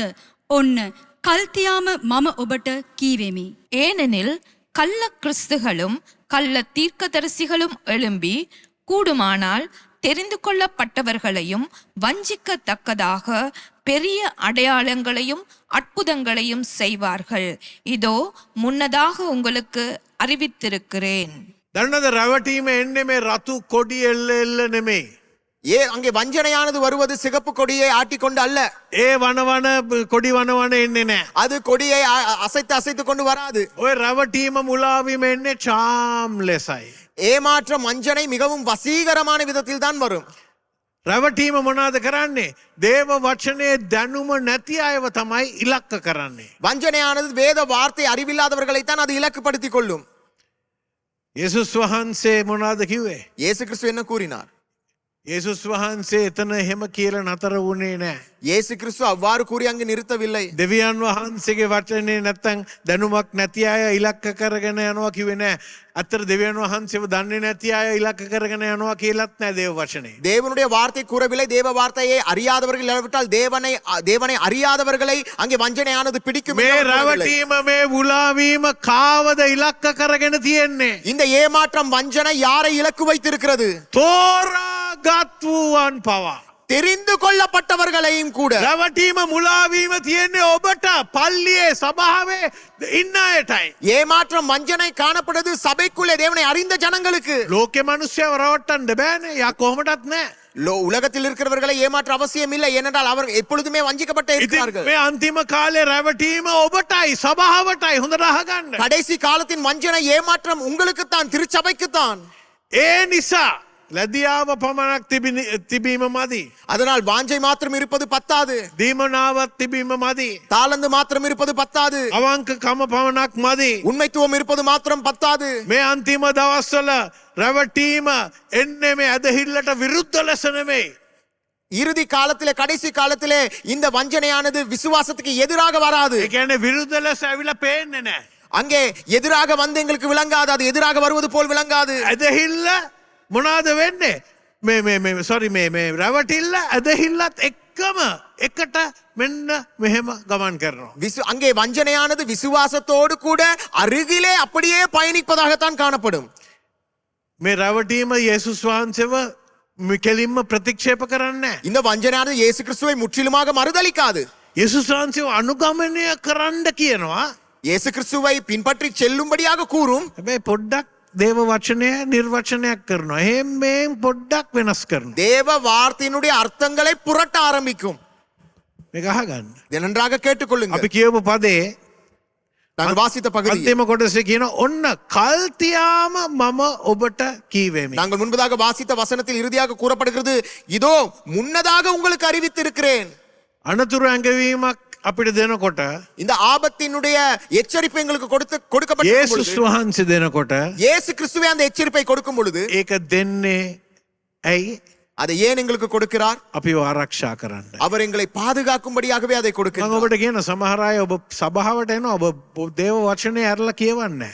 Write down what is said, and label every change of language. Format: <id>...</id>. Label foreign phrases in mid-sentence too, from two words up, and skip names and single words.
<si>ඔන්න කල්තියාම මම ඔබට කීවෙමි.</si> <ta>ஏனெனில் கள்ள கிறிஸ்துகளும் கள்ள தீர்க்கதரிசிகளும் எழும்பி கூடுமானால் தெரிந்து கொள்ளப்பட்டவர்களையும் வஞ்சிக்கத்தக்கதாக பெரிய அடையாளங்களையும் அற்புதங்களையும் செய்வார்கள். இதோ முன்னதாக உங்களுக்கு அறிவித்திருக்கிறேன்.</ta> <si>දන්නද රැවටීම එන්නේ මේ රතු කොඩි එල්ල එල්ල නෙමෙයි.</si> <ta>அங்கே வஞ்சனையானது வருவது சிகப்பு கொடியை ஆட்டிக்கொண்டு அல்ல.</ta> <si>ඒ වනවන කොඩි වනවන එන්නේ නෑ.</si> <ta>அது கொடியை அசைத்து அசைத்து கொண்டு வராது.</ta> <si>ඔය රැවටීම මුලාවීම එන්නේ චාම් ලෙසයි.</si> <ta>ஏமாற்றம் வஞ்சனை மிகவும் வசீகரமான விதத்தில் தான் வரும்.</ta> <si>රැවටීම මොනාද කරන්නේ? දේව වචනේ දැනුම නැති අයව තමයි ඉලක්ක කරන්නේ.</si> <ta>வஞ்சனையானது வேத வார்த்தை அறிவில்லாதவர்களைத்தான் அது இலக்குப்படுத்திக் கொள்ளும்.</ta> <si>යේසුස් වහන්සේ මොනාද කිව්වේ?</si> <ta>இயேசு கிறிஸ்து என்ன கூறினார்?</ta> <si>යේසුස් වහන්සේ එතන එහෙම කියලා නතර වුණේ නෑ.</si> <ta>இயேசு கிறிஸ்து அவ்வாறு கூறி அங்கு நிறுத்தவில்லை.</ta> <si>දෙවියන් වහන්සේගේ වචනේ නැත්තම් දැනුමක් නැති අය ඉලක්ක කරගෙන යනවා කිව්වේ නෑ. අතර දෙවියන් වහන්සේව දන්නේ නැති අය ඉලක්ක කරගෙන යනවා කියලාත් නෑ දේව වචනේ.</si> <ta>தேவனுடைய வார்த்தை கூறவில்லை. தேவ வார்த்தையை அறியாதவர்கள் இல்லாவிட்டால் தேவனை அறியாதவர்களை அங்கே வஞ்சனையானது பிடிக்கும்.</ta> <si>මේ රැවටීම මේ මුලාවීම කාවද ඉලක්ක කරගෙන තියෙන්නේ?</si> <ta>இந்த ஏமாற்றம் வஞ்சனை யாரை இலக்கு வைத்திருக்கிறது?</ta> <si>තෝරාගත් වූවන් පවා.</si> <ta>தெரிந்து கொள்ளப்பட்டவர்களையும் கூட.</ta> <si>රැවටීම මුලාවීම තියෙන්නේ ඔබට පල්ලියේ සභාවේ ඉන්න අයටයි.</si> <ta>ஏமாற்றம் வஞ்சனை காணப்படுது சபைக்குள்ளே தேவனை அறிந்த ஜனங்களுக்கு.</ta> <si>ලෝකෙ මිනිස්සුව රවට්ටන්න බෑනේ. යා කොහොමදත් නෑ.</si> <ta>உலகத்தில் இருக்கிறவர்களை ஏமாற்ற அவசியம் இல்லை, ஏனென்றால் அவர் எப்பொழுதுமே வஞ்சிக்கப்பட்டே</ta> <si>ඉතින්</si> <ta>இருக்கிறார்கள்.</ta> <si>මේ අන්තිම කාලේ රැවටීම ඔබටයි සභාවටයි හොඳට අහගන්න.</si> <ta>கடைசி காலத்தின் வஞ்சனை ஏமாற்றம் உங்களுக்குத்தான், திருச்சபைக்குத்தான்.</ta> <si>ඒ නිසා ලැදියාව පමණක් තිබීම මදි.</si> <ta>அதனால் வாஞ்சை மாத்திரம் இருப்பது பத்தாது.</ta> <si>දීමනාවත් තිබීම මදි.</si> <ta>தாளந்து மாத்திரம் இருப்பது பத்தாது.</ta> <si>අවංකකම පමණක් මදි.</si> <ta>உண்மைத்துவம் இருப்பது மாத்திரம் பத்தாது.</ta> <si>මේ අන්තිම දවස්වල රැවටීම එන්නේ මේ ඇදහිල්ලට විරුද්ධ ලෙස නෙමෙයි.</si> <ta>இறுதி காலத்திலே, கடைசி காலத்திலே இந்த வஞ்சனையானது விசுவாசத்துக்கு எதிராக வராது.</ta> <si>ඒ කියන්නේ විරුද්ධ ලෙස ඇවිල්ලා පේන්නේ නැහැ.</si> <ta>அங்கே எதிராக வந்து எங்களுக்கு விளங்காது, அது எதிராக வருவது போல் விளங்காது.</ta> <si>ඇදහිල්ල මොනාද වෙන්නේ? මේ සොරි මේ රැවටිල්ල ඇදහිල්ලත් එක්කම එකට මෙන්න මෙහෙම ගමන් කරනවා.</si> <ta>அங்கே வஞ்சனையானது விசுவாசத்தோடு கூட அருகிலே அப்படியே பயணிப்பதாகத்தான் காணப்படும்.</ta> <si>මේ රැවටීම යේසුස් වහන්සේව කෙලින්ම ප්‍රතික්ෂේප කරන්නේ නැහැ.</si> <ta>இந்த வஞ்சனையானது இயேசு கிறிஸ்துவை முற்றிலுமாக மறுதலிக்காது.</ta> <si>යේසුස් වහන්සේව අනුගමනය කරන්න කියනවා.</si> <ta>இயேசு கிறிஸ்துவை பின்பற்றி செல்லும்படியாக கூறும்.</ta> <si>හැබැයි පොඩ්ඩක් දේව වචනය නිර්වචනයක් කරනවා. එහෙම මේන් පොඩ්ඩක් වෙනස් කරනවා.</si> <ta>தேவ வார்த்தையினுடைய அர்த்தங்களை புரட்ட ஆரம்பிக்கும்.</ta> <si>මේක අහගන්න.</si> <ta>இதை நன்றாக கேட்டுக்கொள்ளுங்கள்.</ta> <si>අපි කියපු පදේ</si> <ta>நாங்கள் வாசித்த பகுதி,</ta> <si>අන්තිම කොටසේ කියන ඔන්න කල්තියාම මම ඔබට කීවෙමි.</si> <ta>நாங்கள் முன்பதாக வாசித்த வசனத்தில் இறுதியாக கூறப்படுகிறது, இதோ முன்னதாக உங்களுக்கு அறிவித்திருக்கிறேன்.</ta> <si>අනතුරු ඇඟවීමක් අපිට දෙනකොට</si> <ta>இந்த ஆபத்தினுடைய எச்சரிப்பை எங்களுக்கு கொடுக்கப்பட்ட</ta> <si>යේසුස් වහන්සේ දෙනකොට</si> <ta>இயேசு கிறிஸ்துவே அந்த எச்சரிப்பை கொடுக்கும் பொழுது</ta> <si>ඒක දෙන්නේ ඇයි?</si> <ta>அதை ஏன் எங்களுக்கு கொடுக்கிறார்?</ta> <si>අපිව ආරක්ෂා කරන්න.</si> <ta>அவர் எங்களை பாதுகாக்கும்படியாகவே அதை</ta> <si>මම</si> <ta>கொடுக்கிறார்.</ta> <si>ඔබට කියන සමහර අය ඔබ සභාවට එනවා ඔබ දේව වචනේ ඇරලා කියවන්නේ.</si>